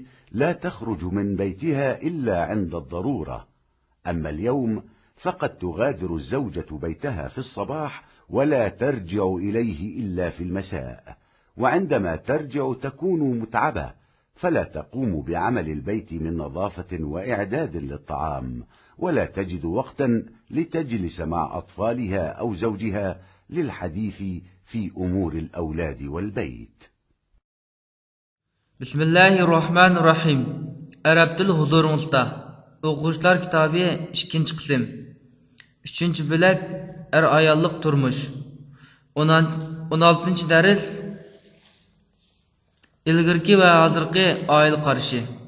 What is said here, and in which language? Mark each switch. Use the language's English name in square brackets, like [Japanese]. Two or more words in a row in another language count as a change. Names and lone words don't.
[Arabic] لا تخرج من بيتها إلا عند الضرورة، أما اليوم فقد تغادر الزوجة بيتها في الصباح ولا ترجع إليه إلا في المساء، وعندما ترجع تكون متعبة فلا تقوم بعمل البيت من نظافة وإعداد للطعام، ولا تجد وقتا لتجلس مع أطفالها أو زوجها للحديث في أمور الأولاد والبيت. بسم الله الرحمن الرحيم. [Uzbek] Arab tili huzuringizda. O'quvchilar kitobi 2-qism. 3-bo'lak er-ayollik turmush. 16-dars ilgirki va hozirgi oila qarashi.